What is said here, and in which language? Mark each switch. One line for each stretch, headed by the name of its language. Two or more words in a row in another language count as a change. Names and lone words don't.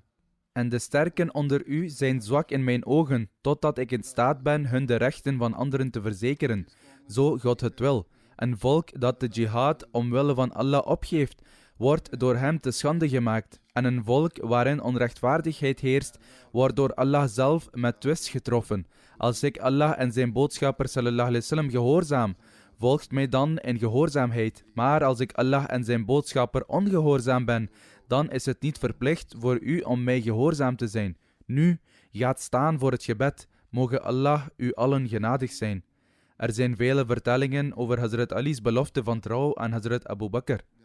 Dutch: En de sterken onder u zijn zwak in mijn ogen, totdat ik in staat ben hun de rechten van anderen te verzekeren. Zo God het wil. Een volk dat de jihad omwille van Allah opgeeft, wordt door hem te schande gemaakt. En een volk waarin onrechtvaardigheid heerst, wordt door Allah zelf met twist getroffen. Als ik Allah en zijn boodschapper
Arabic: صلى الله عليه وسلم
Dutch: gehoorzaam, volgt mij dan in gehoorzaamheid. Maar als ik Allah en zijn boodschapper ongehoorzaam ben, dan is het niet verplicht voor u om mij gehoorzaam te zijn. Nu, gaat staan voor het gebed. Mogen Allah u allen genadig zijn. Er zijn vele vertellingen over Hazrat Ali's belofte van trouw aan Hazrat Abu Bakr.